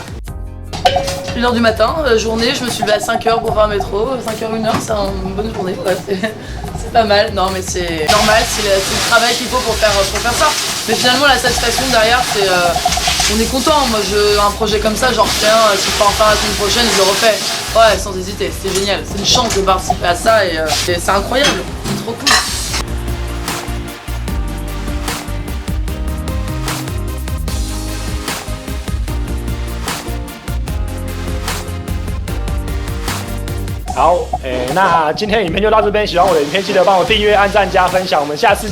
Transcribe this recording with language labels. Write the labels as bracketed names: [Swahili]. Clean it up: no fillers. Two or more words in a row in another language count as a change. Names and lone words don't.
[French] 1h du matin, journée, je me suis levée à 5h pour faire le métro, 5h, 1h, c'est une bonne journée, ouais, c'est pas mal, non mais c'est normal, c'est le travail qu'il faut pour faire ça. Mais finalement la satisfaction derrière, c'est on est content, moi un projet comme ça, j'en retiens, si je peux en faire la semaine prochaine, je le refais, ouais, sans hésiter, c'était génial, c'est une chance de participer à ça et c'est incroyable, c'est trop cool. [Chinese] 好，那今天的影片就到这边。喜欢我的影片，记得帮我订阅、按赞、加分享。我们下次见喽，拜拜。